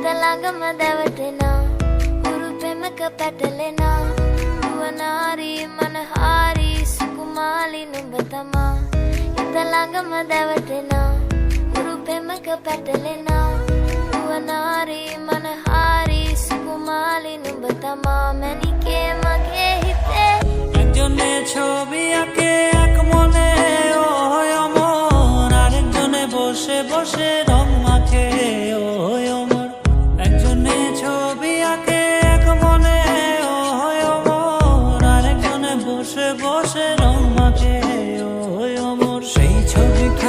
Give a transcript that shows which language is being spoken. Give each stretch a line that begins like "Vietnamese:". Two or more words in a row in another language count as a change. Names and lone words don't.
Sinhala: ළඟම දැවටෙනා උරු පෙමක පැටලෙනා නුවනාරි මනහාරි සුකුමාලි නුඹ තමා හිත ළඟම දැවටෙනා උරු පෙමක පැටලෙනා නුවනාරි මනහාරි සුකුමාලි නුඹ තමා මැනිකේ මගේ හිතේ
Bangla: একজনে ছবি আঁকে এক মনে ওই অমর আরেকজনে বসে বসে রং মাখে ওই অমর একজনে ছবি আঁকে এক মনে ওই অমর আরেকজনে বসে বসে রং মাখে ওই অমর সেই ছবিখান